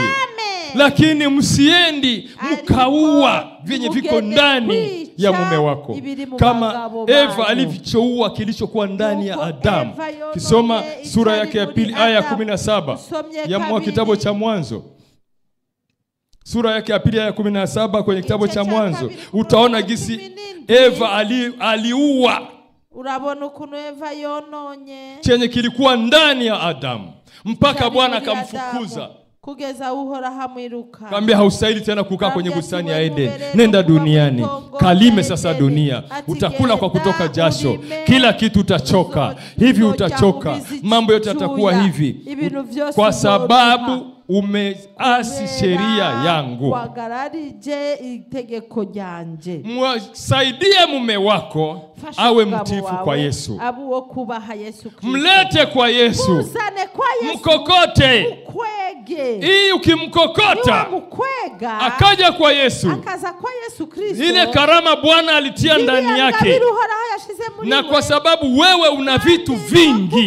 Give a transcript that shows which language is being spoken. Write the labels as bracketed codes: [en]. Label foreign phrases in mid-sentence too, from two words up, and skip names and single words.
[sw] Lakini msiendi mkaua vyenye viko ndani ya mume wako, kama Eva alivyoua kilichokuwa ndani ya Adamu. Kisoma sura yake ya pili aya 17 ya kitabu cha Mwanzo. Sura yake ya pili aya 17 kwenye kitabu cha Mwanzo, utaona gisi Eva aliua [rn] urabona ukuntu Eva yononye [sw] chenye kilikuwa ndani ya Adamu, mpaka Bwana akamfukuza. [rn] Kugeza uhora hamwiruka. [sw] Kaambia haustahili tena kukaa kwenye bustani ya Eden. Nenda duniani. Kalime sasa dunia. Utakula kwa kutoka jasho. Kila kitu utachoka. Hivi utachoka. Mambo yote yatakuwa hivi. Kwa sababu umeasi sheria yangu. [rn] wagararije itegeko ryanje. [sw] Msaidie mume wako awe mtifu kwa Yesu. [rn] Abuwo kubaha Yesu Kristo. [sw] Mlete kwa Yesu. [rn] Muzane kwa Yesu. [sw] Mkokote. [rn] Mukwege. [sw] Hii ukimkokota [rn] mukwega, [sw] akaja kwa Yesu. [rn] Akaza kwa Yesu Kristo. [sw] Ile karama Bwana alitia ndani yake. Na kwa sababu wewe una vitu vingi.